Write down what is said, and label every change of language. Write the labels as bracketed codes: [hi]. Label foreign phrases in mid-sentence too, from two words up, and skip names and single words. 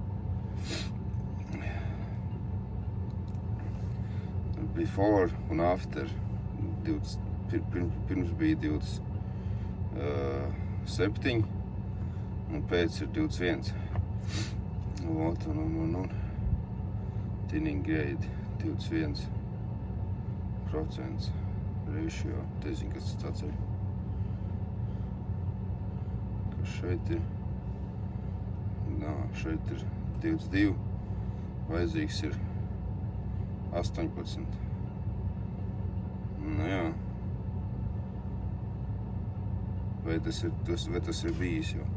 [en] Before [lv] un after, pirms bija 27, un pēc ir 21. Un [en] thinning grade [lv] 21%. Ratio, te zinu, kas tas tāds ir. Kas šeit ir? Šeit ir 22, vajadzīgs ir 18. Nu jā. Vai tas ir bijis jau?